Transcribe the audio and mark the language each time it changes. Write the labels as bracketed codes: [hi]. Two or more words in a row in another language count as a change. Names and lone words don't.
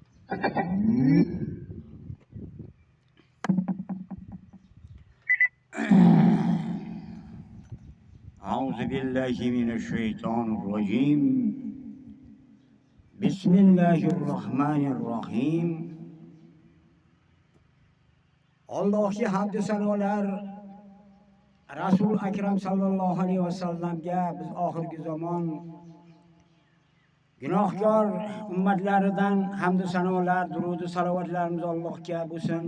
[ar] أعوذ بالله من الشيطان الرجيم. بسم الله الرحمن الرحيم. [uz] Allohga hamd sanolar, Rasul Akram [ar] صلى الله عليه وسلم [uz] biz oxirgi zamon gunohkor ummatlaridan hamd sanolar, durud salovatlarimiz Allohga bo'lsin.